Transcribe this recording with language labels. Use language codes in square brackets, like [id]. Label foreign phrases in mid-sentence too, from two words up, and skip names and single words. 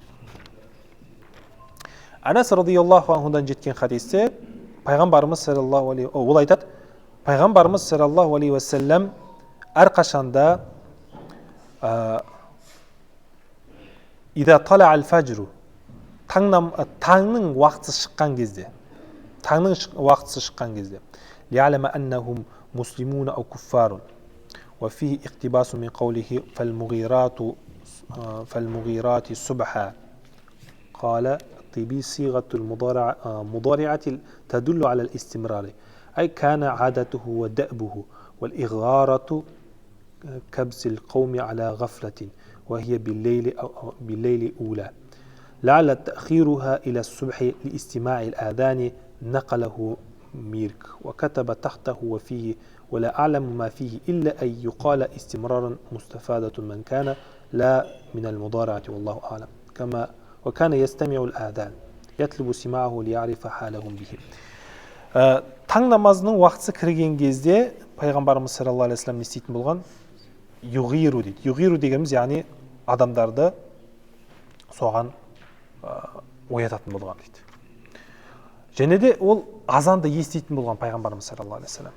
[kk] Анас [ar] رضي الله عنه [kk] жеткен хадисте Пайғамбарымыз [ar] صلى الله عليه [kk] ол айтады, Пайғамбарымыз [ar] صلى الله عليه وسلم [kk] әрқашанда [ar] إذا طلع الفجر [kk] таңның уақытысы шыққан кезде [ar] ليعلم أنهم مسلمون أو كفار وفيه اقتباس من قوله فالمغيرات صبحا قال بصيغة مضارعة تدل على الاستمرار، أي كان عادته ودأبه، والإغارة كبس القوم على غفلة وهي بالليل أولى، لعل تأخيرها إلى الصبح لاستماع الآذان نقله ميرك وكتب تحته وفيه ولا أعلم ما فيه إلا أن يقال استمرارا مستفادة من كان لا من المضارعة والله أعلم، كما وكان يستمع الآذان يطلب سماعه ليعرف حالهم به. [kk] Таң намазының уақытысы кірген кезде пайғамбарымыз [ar] صلى الله عليه وسلم [kk] не істейтін болған? Юғиру дейді. Юғиру дегеніміз яғни адамдарды соған оятатын болған дейді. Және де ол азанды естейтін болған пайғамбарымыз [ar] صلى الله عليه وسلم.